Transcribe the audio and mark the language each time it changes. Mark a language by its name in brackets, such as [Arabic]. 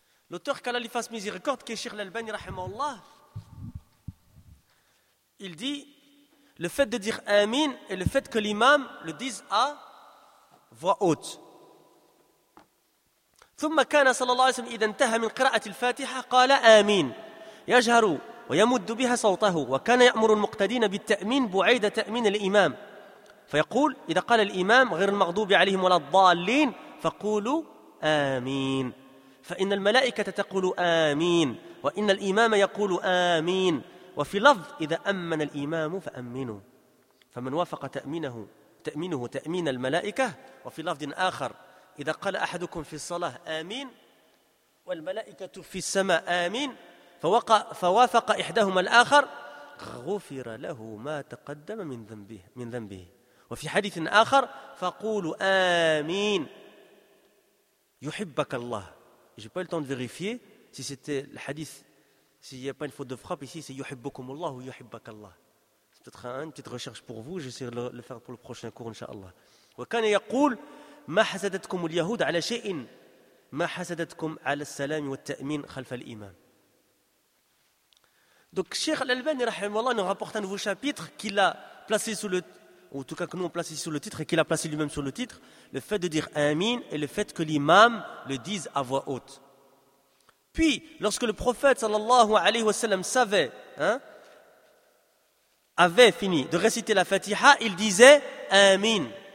[French] L'auteur qu'Allah lui fasse miséricorde, qui est Cheikh l'Albani, rahimahullah, il dit le fait de dire Amin et le fait que l'imam le dise à voix haute. [Arabic] ثم كان صلى الله عليه وسلم إذا انتهى من قراءة الفاتحة قال آمين يجهر ويمد بها صوته وكان يأمر المقتدين بالتأمين بعيد تأمين الإمام فيقول إذا قال الإمام غير المغضوب عليهم ولا الضالين فقولوا آمين فإن الملائكة تقول آمين وإن الإمام يقول آمين وفي لفظ إذا أمن الإمام فأمنوا فمن وافق تأمينه تأمين الملائكة وفي لفظ آخر إذا قال أحدكم في الصلاة آمين والملائكة في السماء آمين فوافق إحدهما الآخر غفر له ما تقدم من ذنبه وفي حديث آخر فقولوا آمين يحبك الله. [French] J'ai pas eu le temps de vérifier si c'était le hadith, s'il n'y a pas une faute de frappe ici, c'est [Arabic] يحبكم الله [French] ou [Arabic] يحبك الله. [French] C'est peut-être une petite recherche pour vous, j'essaierai de le faire pour le prochain cours, inshallah. [Arabic] وكان يقول ما حسدتكم اليهود على شيء ما حسدتكم على السلام والتأمين خلف الإمام. [French] Donc, Cheikh Al-Albani, rahimallah, nous rapporte un nouveau chapitre qu'il a placé sous le, ou en tout cas que nous avons placé sous le titre et qu'il a placé lui-même sous le titre, le fait de dire Amin et le fait que l'imam le dise à voix haute. Puis, lorsque le prophète sallallahu alayhi wa sallam savait, hein, avait fini de réciter la Fatiha, il disait Amin.